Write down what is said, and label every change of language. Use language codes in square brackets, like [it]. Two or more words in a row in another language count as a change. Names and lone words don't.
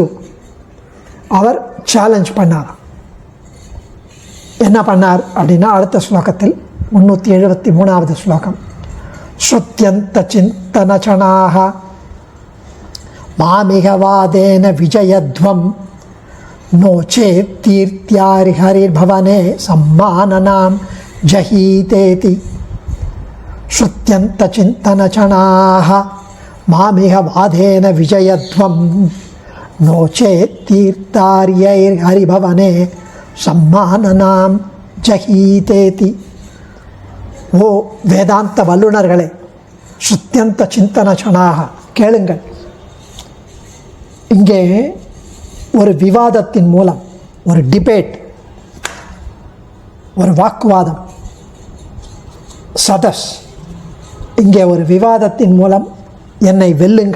[ta] அவர் சேலஞ்ச் பண்ணாராம். என்ன பண்ணார் அப்படின்னா அடுத்த ஸ்லோகத்தில் 373வது ஸ்லோகம். [sa] श्रुत्यन्त चिन्तनचणाः मामिह वादेन विजयध्वं नो चेत् तीर्थ्यारिहरिर्भवने सम्माननां जहीतेति श्रुत्यन्तचिन्तनचणाः मामिह वादेन विजयध्वं नो चेत् तीर्थार्यैर्हरिभवने सम्माननां जहीतेति. [ta] ஓ வேதாந்த வல்லுநர்களே, [sa] श्रुत्यन्त चिन्तनचणाः [ta] கேளுங்கள். இங்கே ஒரு விவாதத்தின் மூலம், ஒரு டிபேட், ஒரு வாக்குவாதம், சதஸ், இங்கே ஒரு விவாதத்தின் மூலம் என்னை வெல்லுங்கள்.